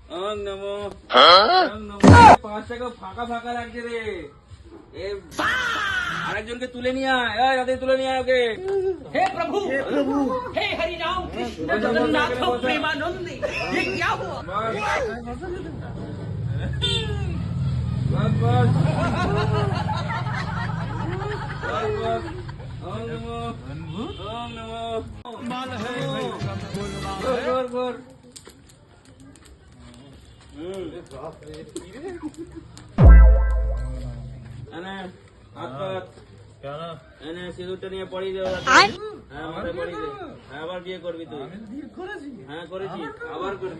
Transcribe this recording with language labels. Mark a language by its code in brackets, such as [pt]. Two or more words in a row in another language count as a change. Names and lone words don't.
[bn] ওং নমো ওং নমো। 5 টাকা ফাঁকা ফাঁকা লাগছে রে। আরেকজনকে তুলে নিয়ে আয়, রাতে তুলে নিয়ে আয় ওকে। [hi] हे प्रभु हे हरि राम कृष्ण जगन्नाथ प्रेमानंद ये क्या हुआ? बस बस ओम नमो ओम नमो। [bn] গোর গোর সিঁদুরটা নিয়ে পড়িয়ে দে। হ্যাঁ মাথায় পড়িয়ে দে। আবার বিয়ে করবি তুই? হ্যাঁ করেছি, আবার করবি।